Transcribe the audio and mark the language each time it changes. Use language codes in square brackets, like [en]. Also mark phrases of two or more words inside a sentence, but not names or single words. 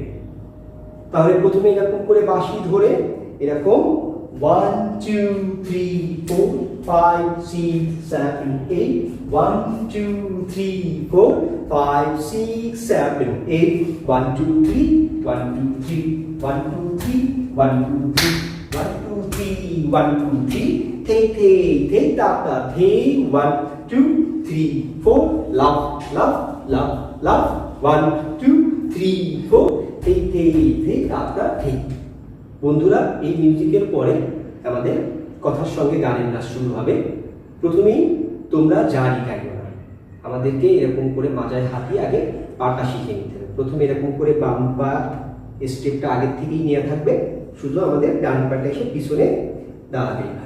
[bn] তাহলে প্রথমে এরকম করে বাঁশি ধরে এরকম 1 2 3 4 5 6 7 8 1 2 3 4 5 6 7 8 1 2 3 1 2 3 1 2 3 1 2 3 1 2 3 1 2 3 thế ta ta thế 1 2 3 4 love love love love 1 2 3 4 thế ta ta thế। বন্ধুরা, এই মিউজিকের পরে আমাদের কথার সঙ্গে গানের নাচ শুরু হবে। প্রথমেই তোমরা জারি গাইবে না, আমাদেরকে এরকম করে মাজায় হাতিয়ে আগে পাটা শিখে নিতে হবে। প্রথমে এরকম করে বাম পা স্টেপটা আগের থেকেই নিয়ে থাকবে, শুধু আমাদের ডান পাটা এসে পিছনে দাঁড়াবেই হবে।